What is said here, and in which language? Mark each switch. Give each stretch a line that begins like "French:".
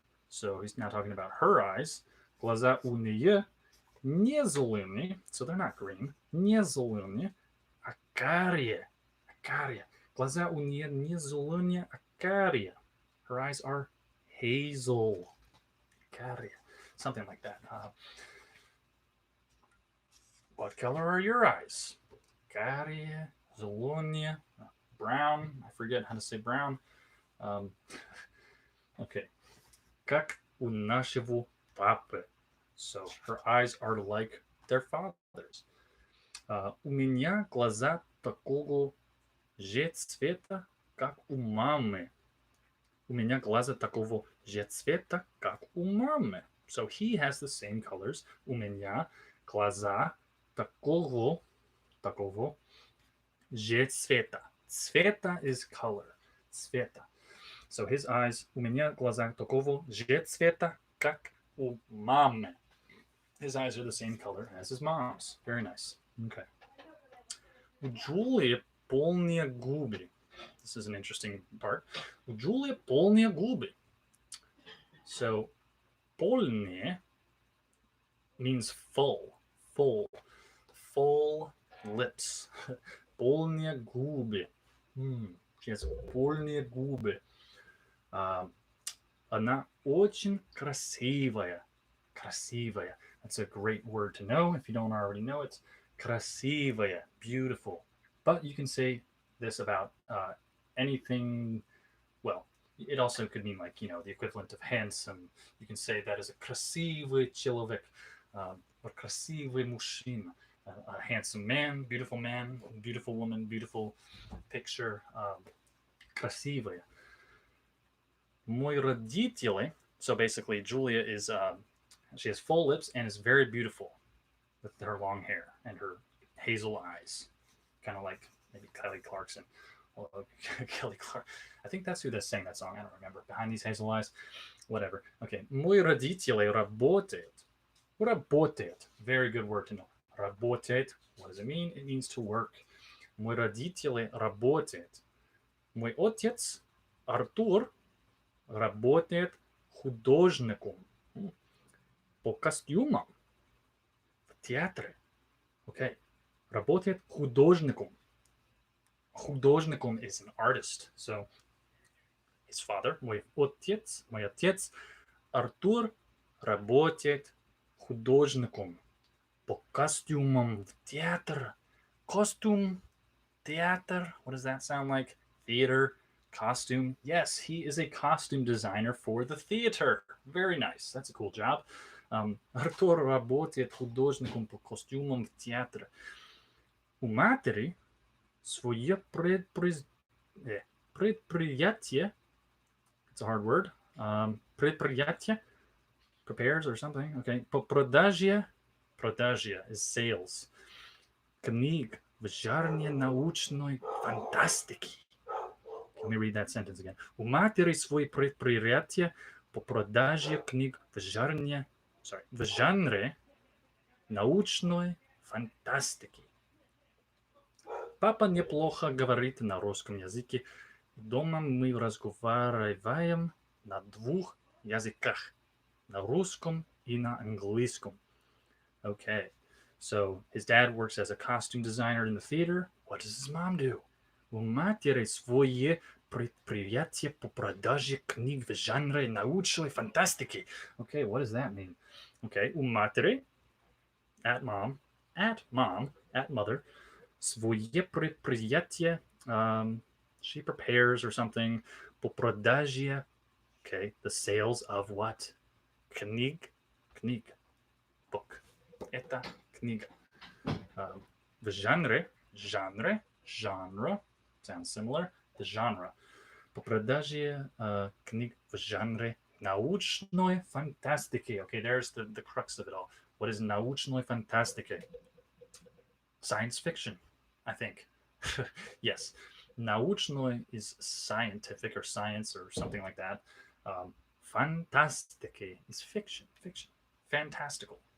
English: So he's now talking about her eyes.
Russian: Глаза у нее не зеленые,
English: so they're not green.
Russian: Не зеленые, а карие. Глаза у нее не зеленые, а карие.
English: Her eyes are hazel. Карие. Something like that. What color are your eyes?
Russian: Карие, зеленые, brown.
English: I forget how to say brown.
Russian: Okay. Как у нашего папы.
English: So her eyes are like their father's.
Russian: У меня глаза такого же цвета, как у мамы. У меня глаза такого же цвета, как у мамы.
English: So he has the same colors.
Russian: У меня глаза такого же цвета.
English: Цвета is color.
Russian: Цвета.
English: So his eyes,
Russian: у меня глаза такого же цвета, как у мамы.
English: His eyes are the same color as his mom's. Very nice.
Russian: Okay. У Джулии полные губы.
English: This is an interesting part.
Russian: У Джулии полные губы. So, полные
English: means full, full, full lips.
Russian: Полные губы.
English: She has
Russian: полные губы. Она очень красивая. Красивая.
English: That's a great word to know if you don't already know it. Красивая, beautiful. But you can say this about anything. Well, it also could mean like, the equivalent of handsome. You can say that as a
Russian: красивый человек,
English: or
Russian: красивый мужчина.
English: A handsome man, beautiful woman, beautiful picture.
Russian: Красивая. Мои родители.
English: So basically, Julia is she has full lips and is very beautiful with her long hair and her hazel eyes, kind of like maybe Kelly Clarkson. Well, Kelly Clark. I think that's who sang that song. I don't remember. Behind these hazel eyes, whatever.
Russian: Okay, мои родители работают.
English: Работает. Very good word to know. Работает. What does it mean? It means to work.
Russian: Мои родители работают. Мой отец Артур работает художником по костюмам в театре. Okay. Работает художником.
English: Художником is an artist. So his father,
Russian: мой отец Артур работает художником по костюмам в театр.
English: Costume, theater. What does that sound like? Theater, costume. Yes, he is a costume designer for the theater. Very nice. That's a cool job.
Russian: Артур работает художником по костюмам в театре. У матери свое предприятие.
English: It's a hard word. Предприятие. Prepares or something. Okay.
Russian: По продаже.
English: Продажа is sales.
Russian: Книг в жанре научной фантастики.
English: Let me read that sentence again.
Russian: У матери свое предприятие по продаже книг в жанре научной фантастики. Папа неплохо говорит на русском языке. Дома мы разговариваем на двух языках. На русском и на английском.
English: Okay. So his dad works as a costume designer in the theater. What does his mom do?
Russian: У матери свое предприятие по продаже книг в жанре научной фантастики.
English: Okay, what does that mean? Okay,
Russian: у матери,
English: at mom, at mother,
Russian: свое предприятие,
English: she prepares or something,
Russian: по продаже,
English: okay, the sales of what?
Russian: Книг, book. Это книга. В жанре,
English: genre, sounds similar, the genre.
Russian: По продаже книг в жанре научной фантастики.
English: Okay, there's the crux of it all. What is
Russian: научной фантастики?
English: Science fiction, I think. Yes. Научной is scientific or science or something like that. Фантастики is fiction. Fantastical.